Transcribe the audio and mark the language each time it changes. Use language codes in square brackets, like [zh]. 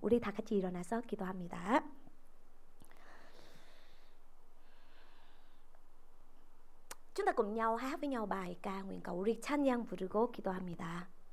[ko] 우리 다 같이 일어나서 기도합니다. [vi] Chúng ta cùng nhau hát với nhau bài ca nguyện cầu. [ko] 우리 찬양 부르고 기도합니다.